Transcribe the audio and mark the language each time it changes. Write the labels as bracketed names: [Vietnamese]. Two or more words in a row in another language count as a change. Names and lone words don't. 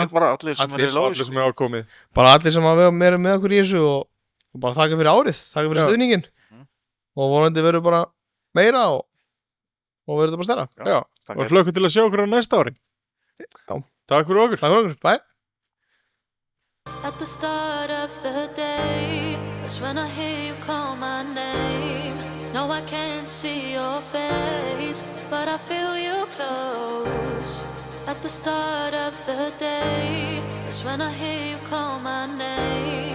[Icelandic] Allir sem Allir, er í lóis. allir sem hefur komið. bara allir sem hafa verið með okkur í þessu og bara þakka fyrir árið, þakka fyrir Já. stuðningin og vonandi verður bara meira og verður þetta bara stærra Já. Takk Og fyrir. hlökkum til að sjá okkur á næsta ári. Já. Takk fyrir okkur. takk fyrir okkur, bye [English] At the start of the day, that's when I hear you call my name. No, I can't see your face, but I feel you close. At the start of the day, that's when I hear you call my name.